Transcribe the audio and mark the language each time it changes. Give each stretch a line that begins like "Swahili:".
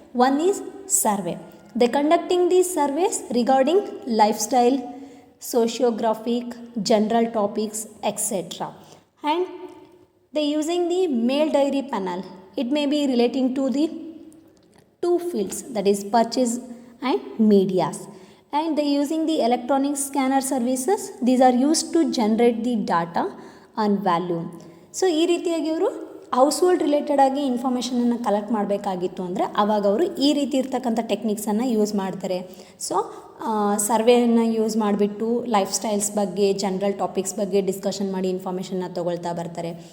English: One is survey. They conducting these surveys regarding life style, sociographic, general topics etcetera. And they using the mail diary panel. It may be relating to the 2 fields, that is purchase and medias. And they using the electronic scanner services. These are used to generate the data on value.
Kannada: So ಈ ರೀತಿಯಾಗಿ ಅವರು house hold related ಆಗಿ ಇನ್ಫಾರ್ಮೇಷನನ್ನು collect ಮಾಡಬೇಕಾಗಿತ್ತು ಅಂದರೆ ಆವಾಗ ಅವರು ಈ ರೀತಿ ಇರ್ತಕ್ಕಂಥ ಟೆಕ್ನಿಕ್ಸನ್ನು ಯೂಸ್ ಮಾಡ್ತಾರೆ. ಸೊ ಸರ್ವೆಯನ್ನು ಯೂಸ್ ಮಾಡಿಬಿಟ್ಟು ಲೈಫ್ ಸ್ಟೈಲ್ಸ್ ಬಗ್ಗೆ, ಜನರಲ್ ಟಾಪಿಕ್ಸ್ ಬಗ್ಗೆ ಡಿಸ್ಕಷನ್ ಮಾಡಿ ಇನ್ಫಾರ್ಮೇಷನ್ನ ತೊಗೊಳ್ತಾ ಬರ್ತಾರೆ.